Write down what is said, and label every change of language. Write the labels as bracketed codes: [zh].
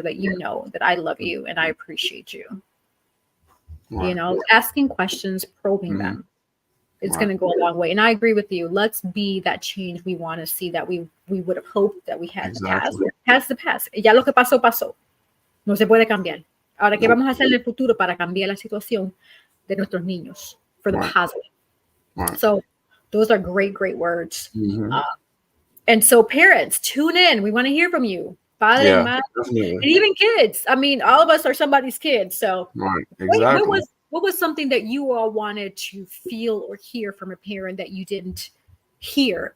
[en] Right. sure that you know that I love you and I appreciate you? Right. Asking questions, probing Mhm. them. It's going Right. to go a long way. And I agree with you. Let's be that change we want to see, that we would have hoped that we had in the past. Exactly. Past the past. [es] Ya lo que pasó, pasó. No se puede cambiar. Ahora, ¿qué [en] Nope. [es] vamos a hacer en el futuro para cambiar la situación de nuestros niños [en] for the Right. positive? Right. So those are great, great words. Mhm. And so parents, tune in. We want to hear from you. Padres, Yeah, [es] madres, [en] definitely. and even kids. I mean, all of us are somebody's kids. So Right. what Exactly. was something that you all wanted to feel or hear from a parent that you didn't hear?